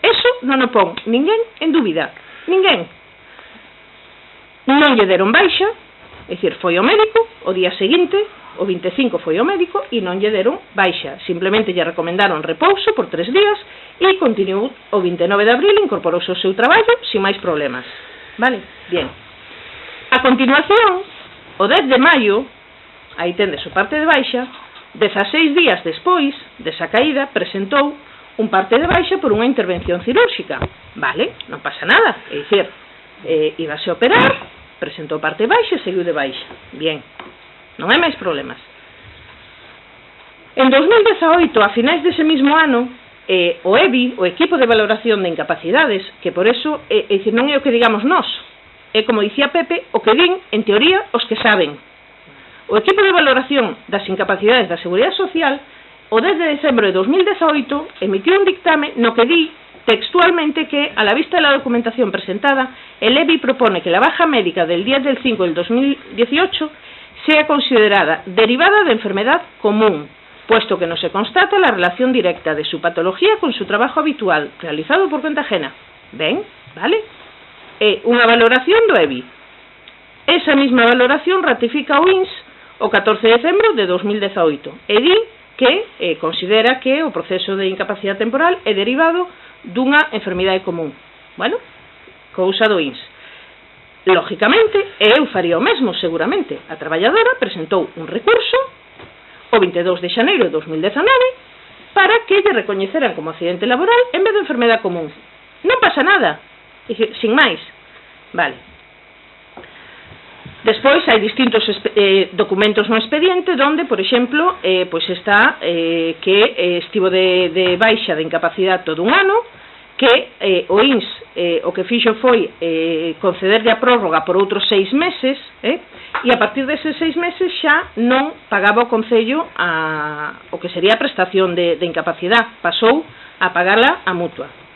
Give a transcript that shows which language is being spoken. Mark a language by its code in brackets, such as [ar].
[gl] Eso non o pon ninguén en dúbida, ninguén. Non lle deron baixa, é dicir, foi ao médico o día seguinte, o 25 foi ao médico e non lle deron baixa, simplemente lle recomendaron repouso por 3 días e continuou o 29 de abril, incorporouse ao seu traballo sin máis problemas. Vale? Bien. A continuación, o 10 de maio, aí tendes o parte de baixa, 16 días despois desa caída presentou un parte de baixa por unha intervención cirúrxica. Vale? Non pasa nada, é dicir, íbase a operar, presentou parte de baixa e seguiu de baixa. Bien. Non hai máis problemas. En 2018, a finais dese mismo ano, o EBI, o Equipo de Valoración de Incapacidades, que por eso, é dicir, non é o que digamos nós, é como dicía Pepe, o que din, en teoría, os que saben. O Equipo de Valoración das Incapacidades da Seguridade Social, o 10 de decembro de 2018, emitiu un dictame no que di textualmente que, [es] a la vista de la documentación presentada, el EBI propone que la baja médica del 10 del 5 del 2018 sea considerada derivada de enfermedad común, puesto que no se constata la relación directa de su patología con su trabajo habitual, realizado por cuenta ajena. ¿Ven? ¿Vale? [gl] É unha valoración do EBI. Esa mesma valoración ratifica o INS o 14 de decembro de 2018 e di que considera que o proceso de incapacidade temporal é derivado dunha enfermidade común. Bueno, cousa do INS. Lógicamente, eu faría o mesmo, seguramente. A traballadora presentou un recurso o 22 de xaneiro de 2019 para que lle recoñeceran como accidente laboral en vez de enfermedade común. Non pasa nada, sin máis. Vale. Despois hai distintos documentos no expediente donde, por exemplo, pois está que estivo de baixa de incapacidade todo un ano, que o INS o que fixo foi concederlle a prórroga por outros 6 meses, e a partir deses 6 meses xa non pagaba o Concello o que sería a prestación de incapacidade, pasou a pagarla a mutua.